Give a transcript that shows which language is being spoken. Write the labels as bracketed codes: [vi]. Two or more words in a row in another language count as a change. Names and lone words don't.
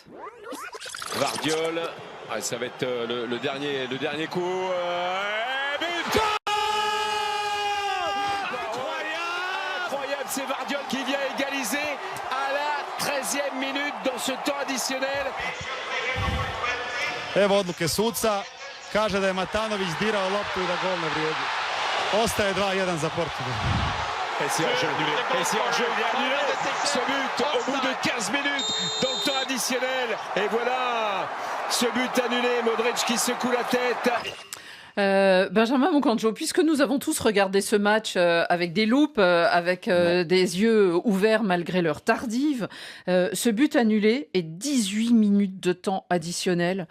[fr] Vardiol, ça va être le dernier coup. But! Incroyable, c'est Vardiol qui vient égaliser à la 13e minute dans ce temps additionnel. [hr] Evo odluke suca, kaže da je Matanović dirao loptu i da gol ne vrijedi. Ostaje 2-1 za Portugal. [fr] Et c'est hors-jeu annulé. Et c'est hors-jeu annulé. Ce but au bout de 15 minutes dans le temps additionnel. Et voilà ce but annulé. Modric qui secoue la tête. Benjamin Moukanjo, puisque nous avons tous regardé ce match avec des loupes, avec des yeux ouverts malgré l'heure tardive, ce but annulé et 18 minutes de temps additionnel.